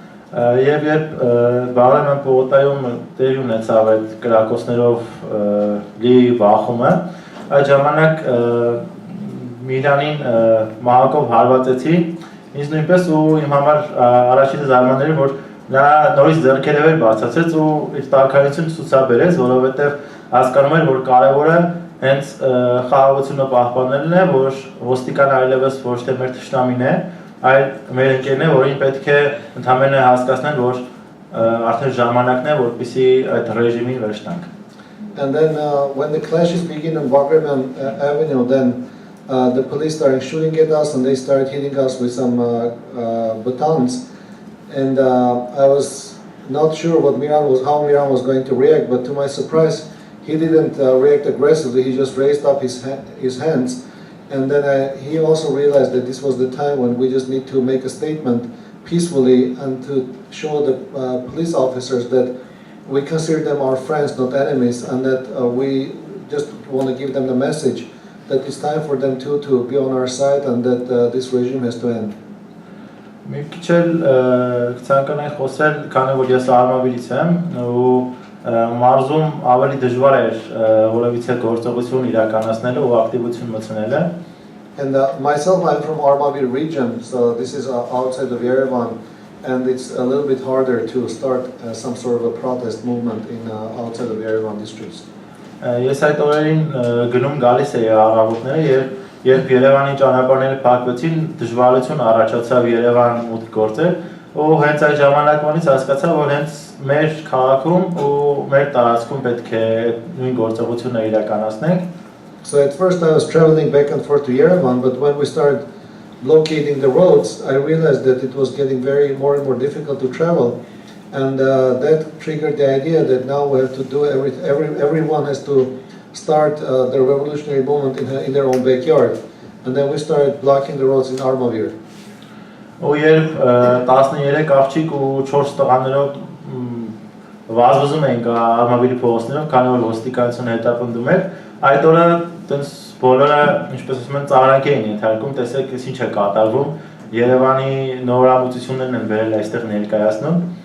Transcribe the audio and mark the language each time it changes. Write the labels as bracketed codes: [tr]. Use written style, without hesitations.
[hy] Եվ երբ Բարեմն պողոտայում տեղ ունեցավ այդ կրակոցներով լի բախումը, այդ ժամանակ Միրանին մահակով հարվածեցի, ինձ նույնպես ու իմ համար առաջին զարմանալի որ նա նորից ձեռքերով էր բացացրեց ու իր տաքարյունությունը ցուցաբերեց, որովհետև հասկանում էր, որ կարևորը հենց խաղաղությունը պահպանելն է, որ ոստիկան այլևս ոչ թե մեր թշնամին է, այլ մեր ընկերն է, որին պետք է ընդհանրապես հասկացնել, որ արդեն ժամանակն է, որպեսզի այդ ռեժիմին վերջ տանք։ [en] And then when the clashes begin on Bagramian Avenue, then the police started shooting at us, and they started hitting us with some batons. And I was not sure how Miran was going to react, but to my surprise, he didn't react aggressively. He just raised up his hands, and then he also realized that this was the time when we just need to make a statement peacefully and to show the police officers that we consider them our friends, not enemies, and that we just want to give them the message that it's time for them to be on our side and that this regime has to end. [hy] Մի քիչ էլ ցանկանայի խոսել, քանի որ ես արմավիրից եմ ու մարզում ավելի դժվար էր որևիցե գործողություն իրականացնելը ու ակտիվություն մտցնելը։ [en] And myself, I'm from Armavir region, so this is outside of Yerevan, and it's a little bit harder to start some sort of a protest movement in outside of Yerevan districts. [hy] Ես այդ օրերին գնում գալիս էի առավոտները, երբ Երևանի ճանապարհները փակվեցին, դժվարություն առաջացավ Երևան մուտք գործել, ու հենց այդ ժամանակվանից հասկացա, որ հենց մեր քաղաքում ու մեր տարածքում պետք է նույն գործողությունը իրականացնենք։ [en] So at first I was traveling back and forth to Yerevan, but when we started blockading the roads, I realized that it was getting more and more difficult to travel, and that triggered the idea that now we have to do everyone has to start the revolutionary movement in their own backyard, and then we started blocking the roads in Armavir. [hy] Ու երբ 13 աղջիկ ու 4 տղաներով վազվզում էինք Արմավիրի փողոցներով, քանի որ ոստիկանությունը հետապնդում էր, այդ օրը տենց բոլորը, ինչպես ասում են, ծաղրանք էին ենթարկում, տեսեք, ինչ է կատարվում, Երևանի նորամուծություններն են վերել այստեղ ներկայացնում։